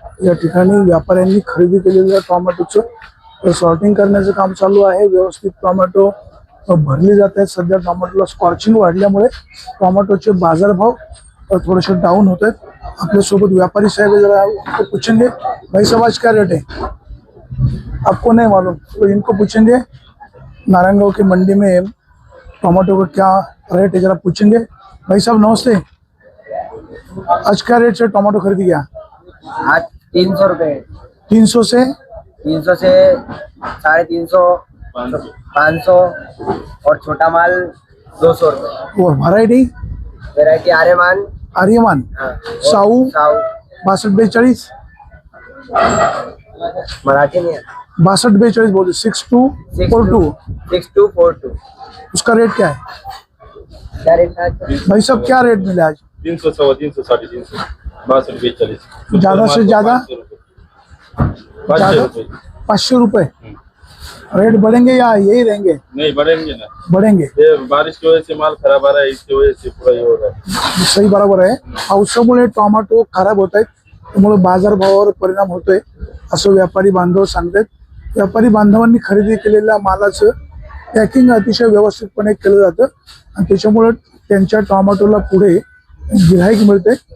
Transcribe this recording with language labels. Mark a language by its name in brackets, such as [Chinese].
[Marathi] या ठिकाणी व्यापाऱ्यांनी खरेदी केलेल्या टोमॅटोचं सॉर्टिंग करण्याचं काम चालू आहे। व्यवस्थित टोमॅटो भरली जात आहेत। सध्या टोमॅटोला स्कॉर्चिंग वाढल्यामुळे टोमॅटोचे बाजारभाव थोडेसे डाऊन होत आहेत। आपल्या सोबत [Hindi] व्यापारी साहब जरा पूछेंगे, भाई साहब आज क्या रेट है? आपको नहीं मालूम तो इनको पूछेंगे। नारायणगांव की मंडी में टमाटो का क्या रेट है जरा पूछेंगे। भाई साहब नमस्ते, आज क्या रेट से टमाटो खरीदी गया? आज 300 रुपये। 300 से 300 से 350, 500 और छोटा माल 200 रुपये। और वैरायटी वेराइटी आर्यमान। आर्यमान साऊ साऊ 6242 मराठी नहीं है। 6242 बोल 6242 6242। उसका रेट क्या है? क्या रेट था? भाई साहब क्या रेट मिले आज? 300, 350, 350, 62, 40। ज्यादा से ज्यादा 500 रुपये। 500 रुपये। रेट बढ़ेंगे या यही रहेंगे? नहीं बढ़ेंगे ना, बढ़ेंगे। ये बारिश की वजह से माल खराब आ रहा है, इसकी वजह से पूरा ये हो रहा है। [Marathi] सही बरोबर आहे। पावसामुळे टोमॅटो खराब होत आहेत, त्यामुळे बाजारभावावर परिणाम होतोय असं व्यापारी बांधव सांगतात। व्यापारी बांधवांनी खरेदी केलेल्या मालाचं पॅकिंग अतिशय व्यवस्थितपणे केलं जातं आणि त्याच्यामुळे त्यांच्या टोमॅटोला पुढे गिऱ्हाईक मिळते।